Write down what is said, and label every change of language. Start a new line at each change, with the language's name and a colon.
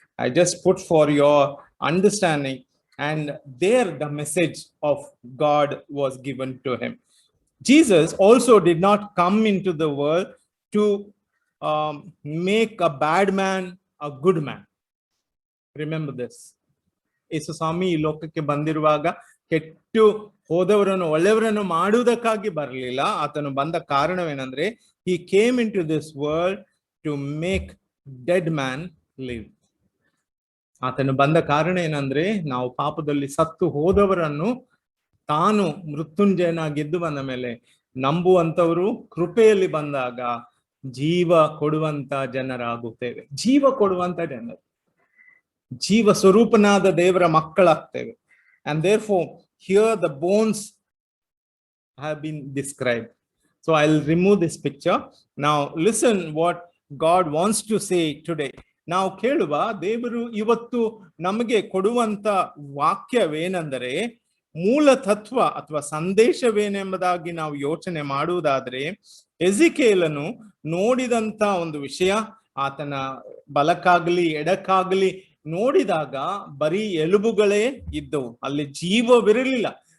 English: I just put for your understanding, and there the message of God was given to him. Jesus also did not come into the world to make a bad man a good man. Remember this.
Kannada: ಯೇಸು ಸ್ವಾಮಿ ಈ ಲೋಕಕ್ಕೆ ಬಂದಿರುವಾಗ ಕೆಟ್ಟು ಹೋದವರನ್ನು ಒಳ್ಳೆಯವರನ್ನು ಮಾಡುವುದಕ್ಕಾಗಿ ಬರಲಿಲ್ಲ. ಆತನು ಬಂದ ಕಾರಣವೇನೆಂದ್ರೆ,
English: he came into this world to make dead man live.
Kannada: ಆತನು ಬಂದ ಕಾರಣ ಏನಂದ್ರೆ, ನಾವು ಪಾಪದಲ್ಲಿ ಸತ್ತು ಹೋದವರನ್ನು ತಾನು ಮೃತ್ಯುಂಜಯನಾಗಿದ್ದು ಬಂದ ಮೇಲೆ ನಂಬುವಂತವರು ಕೃಪೆಯಲ್ಲಿ ಬಂದಾಗ ಜೀವ ಕೊಡುವಂತ ಜನರಾಗುತ್ತೇವೆ. ಜೀವ ಕೊಡುವಂತ ಜನರು, ಜೀವ ಸ್ವರೂಪನಾದ ದೇವರ ಮಕ್ಕಳಾಗ್ತೇವೆ.
English: And therefore here the bones have been described. So I'll remove this picture. Now listen what God wants to say today.
Kannada: ನಾವು ಕೇಳುವ ದೇವರು ಇವತ್ತು ನಮಗೆ ಕೊಡುವಂತ ವಾಕ್ಯವೇನೆಂದರೆ, ಮೂಲ ತತ್ವ ಅಥವಾ ಸಂದೇಶವೇನೆಂಬುದಾಗಿ ನಾವು ಯೋಚನೆ ಮಾಡುವುದಾದ್ರೆ, ಎಜಿಕೇಲನು ನೋಡಿದಂತ ಒಂದು ವಿಷಯ, ಆತನ ಬಲಕ್ಕಾಗ್ಲಿ ಎಡಕ್ಕಾಗ್ಲಿ ನೋಡಿದಾಗ ಬರೀ ಎಲುಬುಗಳೇ ಇದ್ದವು, ಅಲ್ಲಿ ಜೀವವಿರಲಿಲ್ಲ.